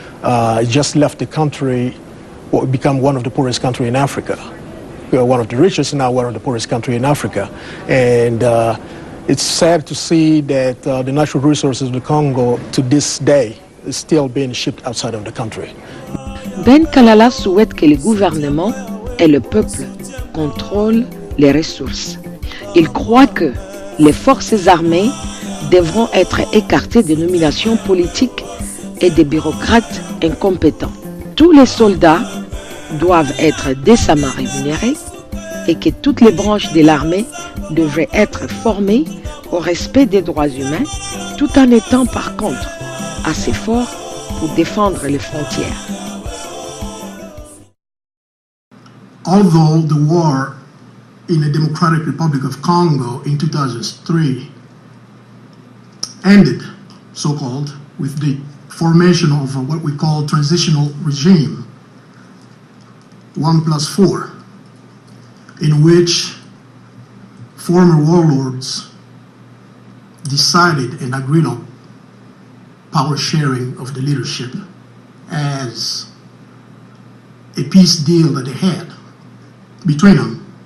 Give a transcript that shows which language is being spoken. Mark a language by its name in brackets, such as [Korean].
[English] It just left the country, become one of the poorest countries in Africa. We are one of the richest, now one of the poorest countries in Africa. And it's sad to see that the natural resources of the Congo to this day is still being shipped outside of the country. [French] Ben Kalala souhaite que le gouvernement et le peuple contrôlent les ressources. Il croit que les forces armées devront être écartées des nominations politiques et des bureaucrates incompétents. Tous les soldats doivent être décemment rémunérés et que toutes les branches de l'armée devraient être formées au respect des droits humains, tout en étant par contre assez forts pour défendre les frontières. [English] Although the war in the Democratic Republic of Congo in 2003 ended, so-called, with the formation of what we call transitional regime, 1+4, in which former warlords decided and agreed on power sharing of the leadership as a peace deal that they had between them.